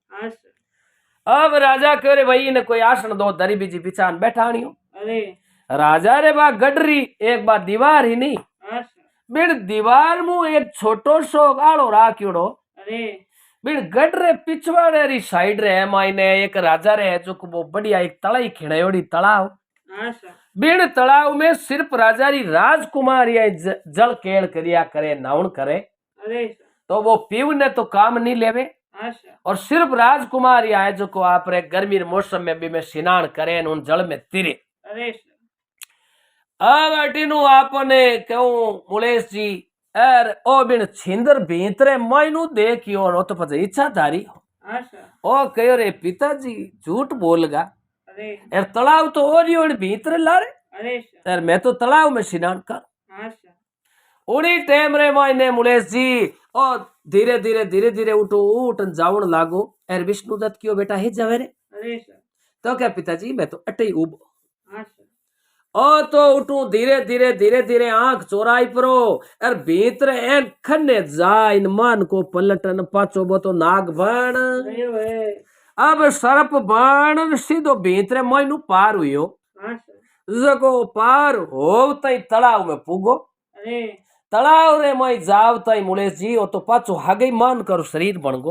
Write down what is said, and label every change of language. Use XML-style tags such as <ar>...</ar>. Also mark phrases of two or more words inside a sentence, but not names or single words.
<mwr>आशा अब राजा कह रे भाई इन्हें कोई आसन दो दरी बीजी बिछान बैठाणी हो अरे राजा रे बा गडरी एक बार दीवार ही नहीं आशा बिन दीवार मु एक छोटो सो गाड़ो राख्योड़ो अरे बिन गढ़ रे पिछवाड़े री साइड रे मायने एक राजा रे जो को वो बढ़िया एक तलाई खिड़योड़ी तालाब। अच्छा बिन तालाब में सिर्फ राजा री राजकुमारी जल केल करिया करे नाउन करे अरे तो वो पीवने तो काम नहीं लेवे अच्छा और सिर्फ राजकुमारी आए जो को आप रे गर्मी रे मौसम में भी में स्नान करे न उन जल में तिरे। अरे अब अटीनु आपने कहूं मुलेश जी एर ओ बिन छिंदर भीतरे मायनू देखियो नो तो पता इच्छा धारी अच्छा ओ कहो रे पिताजी झूठ बोलगा अरे एर तालाब तो ओरी भीतरे लारे अरे एर मैं तो तालाब में स्नान कर अच्छा उड़ी टाइम रे मायने मुलेश जी ओ धीरे धीरे धीरे धीरे उठो उठ जावण लागो एर विष्णु दत्त कियो बेटा हे जावे रे अरे तो क्या पिताजी मैं तो अटे ही उबो अच्छा ओ तो उठू धीरे धीरे धीरे धीरे आंख चोराई परो और भीतर एन खने जाइन मन को पलटन पाचो बो तो नाग बन अरे वे अब सरप बन सीधो भीतर मैनू पार हुयो अच्छा जको पार हो तई तालाब में पुगो अरे तालाब रे मई जाव तई मुलेश जी ओ तो पाचो हागे मन करो शरीर बन गो।</mwr>